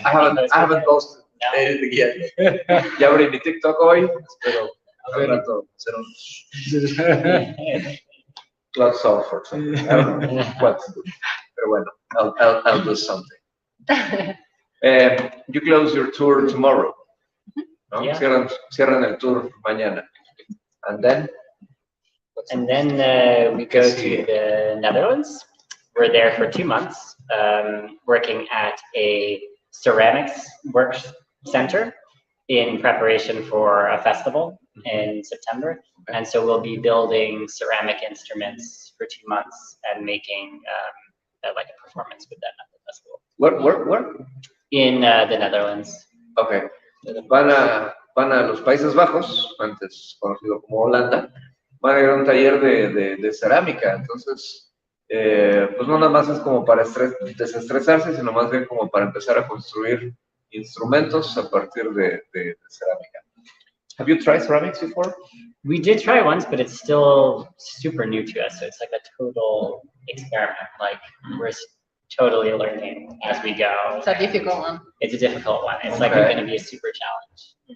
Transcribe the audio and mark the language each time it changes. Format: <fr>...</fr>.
<en>I haven't posted anything yet.</en> <es>Ya abrí mi TikTok hoy. Espero al rato hacer un cloud software.</es> <en>I don't know what to do.</en> <es>Pero bueno,</es> <en>I'll do something. You close your tour tomorrow.</en> <es>¿No?</es> <en>Yeah.</en> <es>Cierran el tour mañana.</es> <en>And then, And then we go to the Netherlands. We're there for 2 months, working at a ceramics work center in preparation for a festival in September. And so we'll be building ceramic instruments for 2 months and making like a performance with them at the festival. Where? In the Netherlands. Okay.</en> <es>Van a los Países Bajos, antes conocido como Holanda, van a ir a un taller de cerámica. Entonces, pues no nada más es como para desestresarse, sino más bien como para empezar a construir instrumentos a partir de cerámica.</es> <en>Have you tried ceramics before? We did try once, but it's still super new to us. So it's like a total experiment. Like we're totally learning as we go. It's a difficult one. It's a difficult one. It's like going to be a super challenge.</en>